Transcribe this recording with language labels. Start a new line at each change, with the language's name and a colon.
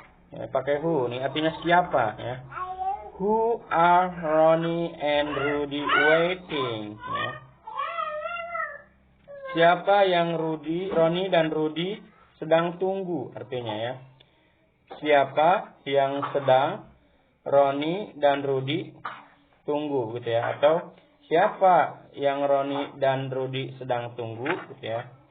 Indonesian: Ya, pakai who, ini artinya siapa, ya.
English: Who are Ronnie and Rudy waiting?
Indonesian: Ya. Siapa yang Ronnie dan Rudy sedang tunggu, artinya, ya. Siapa yang sedang Ronnie dan Rudy tunggu, gitu ya. Atau siapa yang Ronnie dan Rudy sedang tunggu, gitu ya.